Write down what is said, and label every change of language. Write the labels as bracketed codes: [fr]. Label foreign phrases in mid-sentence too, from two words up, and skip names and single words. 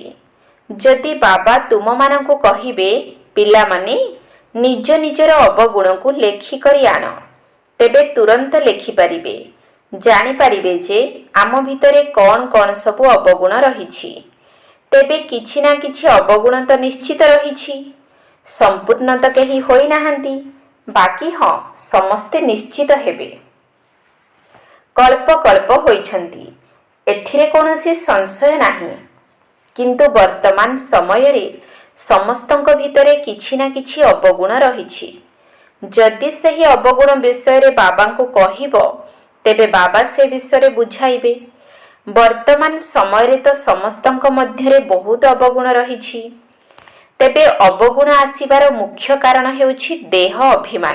[or] ଯଦି ବାବା ତୁମ ମାନଙ୍କୁ କହିବେ ପିଲା ମାନେ ନିଜ ନିଜର ଅବଗୁଣ କୁ ଲେଖି କରି ଆଣ, ତେବେ ତୁରନ୍ତ ଲେଖି ପାରିବେ। ଜାଣି ପାରିବେ ଯେ ଆମ ଭିତରେ କେଉଁ କେଉଁ ସବୁ ଅବଗୁଣ ରହିଛି। ତେବେ କିଛି ନା କିଛି ଅବଗୁଣ ତ ନିଶ୍ଚିତ ରହିଛି। ସମ୍ପୂର୍ଣ୍ଣ ତ କେହି ହୋଇ ନାହାନ୍ତି, ବାକି ହଁ ସମସ୍ତେ ନିଶ୍ଚିତ ହେବେ। କଳ୍ପ କଳ୍ପ ହୋଇଛନ୍ତି, ଏଥିରେ କୌଣସି ସଂଶୟ ନାହିଁ। କିନ୍ତୁ ବର୍ତ୍ତମାନ ସମୟ ରେ ସମସ୍ତଙ୍କ ଭିତରେ କିଛି ନା କିଛି ଅବଗୁଣ ରହିଛି। ଯଦି ସେହି ଅବଗୁଣ ବିଷୟରେ ବାବାଙ୍କୁ କହିବ, ତେବେ ବାବା ସେ ବିଷୟରେ ବୁଝାଇବେ। ବର୍ତ୍ତମାନ ସମୟରେ ତ ସମସ୍ତଙ୍କ ମଧ୍ୟରେ ବହୁତ ଅବଗୁଣ ରହିଛି। ତେବେ ଅବଗୁଣ ଆସିବାର ମୁଖ୍ୟ କାରଣ ହେଉଛି ଦେହ ଅଭିମାନ।